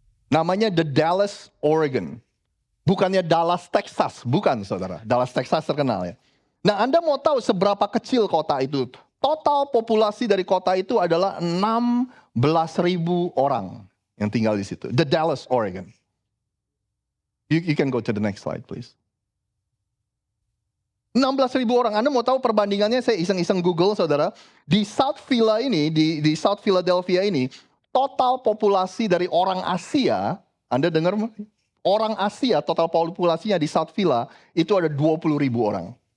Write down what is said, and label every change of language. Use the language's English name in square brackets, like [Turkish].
[Indonesian] Namanya The Dalles, Oregon. Bukannya Dallas, Texas. Bukan, saudara. Dallas, Texas terkenal ya. Nah, Anda mau tahu seberapa kecil kota itu? Total populasi dari kota itu adalah 16.000 orang yang tinggal di situ. The Dalles, Oregon. [English] You can go to the next slide, please. [Indonesian] 16.000 orang. Anda mau tahu perbandingannya? Saya iseng-iseng Google, saudara. Di South Villa ini, di South Philadelphia ini, total populasi dari orang Asia, Anda dengar? Orang Asia, total populasinya di South Villa, itu ada 20.000 orang.